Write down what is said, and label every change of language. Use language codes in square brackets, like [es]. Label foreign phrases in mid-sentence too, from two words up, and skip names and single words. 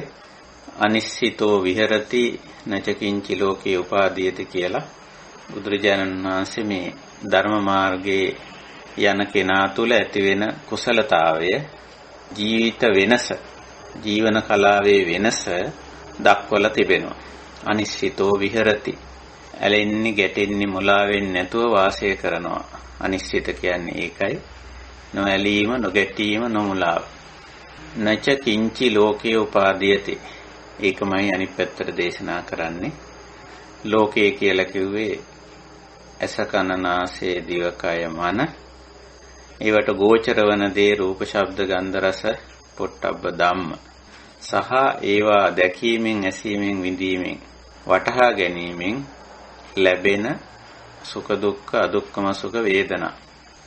[pi] අනිශ්චිතෝ විහෙරති නචකින්චි ලෝකේ උපාදීයති [si] කියලා බුදුරජාණන් වහන්සේ මේ ධර්ම මාර්ගයේ යන කෙනා තුළ ඇතිවෙන කුසලතාවය, ජීවිත වෙනස, ජීවන කලාවේ වෙනස දක්වලා තිබෙනවා. [pi] අනිශ්චිතෝ විහෙරති, [si] ඇලෙන්නේ ගැටෙන්නේ මුලා වෙන්නේ නැතුව වාසය කරනවා. අනිශ්චිත කියන්නේ ඒකයි. නොඇලීම, නොගැටීම, නොමුලාව. [pi] නච කිංචි ලෝකේ උපාදීයති, [si] ඒකමයි අනිත් පැත්තට දේශනා කරන්නේ. ලෝකේ කියලා කිව්වේ ඇස කන නාසය දිවකය මන. ඒවට ගෝචර වන දේ රූප ශබ්ද ගන්ධ රස පොට්ටබ්බ ධම්ම. සහ ඒවා දැකීමෙන්, ඇසීමෙන්, විඳීමෙන්, වටහා ගැනීමෙන් ලැබෙන සුඛ දුක්ඛ අදුක්ඛම සුඛ වේදනා.